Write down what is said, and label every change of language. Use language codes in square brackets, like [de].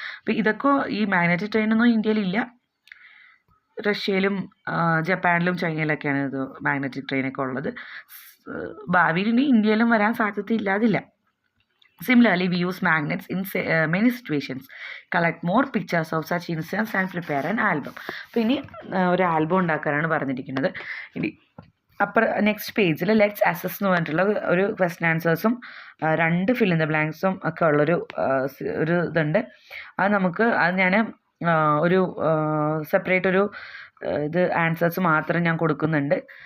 [ml] അപ്പോൾ ഇതൊക്കെ ഈ മാഗ്നറ്റിക് ട്രെയിനൊന്നും ഇന്ത്യയിലില്ല. റഷ്യയിലും ജപ്പാനിലും ചൈനയിലൊക്കെയാണ് ഇത് മാഗ്നറ്റിക് ട്രെയിനൊക്കെ ഉള്ളത്. ഭാവിയിൽ ഇനി ഇന്ത്യയിലും വരാൻ സാധ്യതയില്ലാതില്ല. [en] Similarly, we use magnets in many situations. Collect more pictures of such incidents and prepare an album. [ml] അപ്പോൾ ഇനി ഒരു ആൽബം ഉണ്ടാക്കാനാണ് പറഞ്ഞിരിക്കുന്നത്. ഇനി നെക്സ്റ്റ് പേജിൽ ലെറ്റ്സ് അസസ് എന്ന് പറഞ്ഞിട്ടുള്ള ഒരു ക്വസ്റ്റ്യൻ ആൻസേഴ്സും 2 ഫിൽ ഇൻ ദ ബ്ലാങ്ക്സും ഒക്കെ ഉള്ളൊരു ഇതുണ്ട്. അത് ഞാൻ ഒരു സെപ്പറേറ്റ് ഒരു ആൻസേഴ്സ് മാത്രം ഞാൻ കൊടുക്കുന്നുണ്ട്.